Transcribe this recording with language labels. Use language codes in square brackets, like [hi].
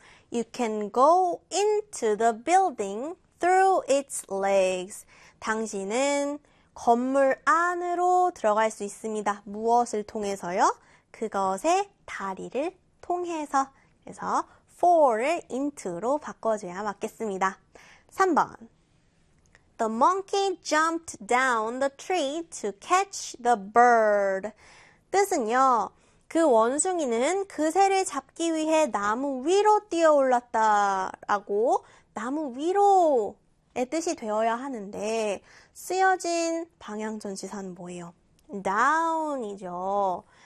[en] You can go into the building through its legs. [ko] 당신은 건물 안으로 들어갈 수 있습니다. 무엇을 통해서요? 그것의 다리를 통해서. 그래서 for를 into로 바꿔줘야 맞겠습니다. 3번. [en] The monkey jumped down the tree to catch the bird. [ko] 뜻은요, 그 원숭이는 그 새를 잡기 위해 나무 위로 뛰어올랐다라고 나무 위로 의 뜻이 되어야 하는데, 쓰여진 방향전치사는 뭐예요? down이죠.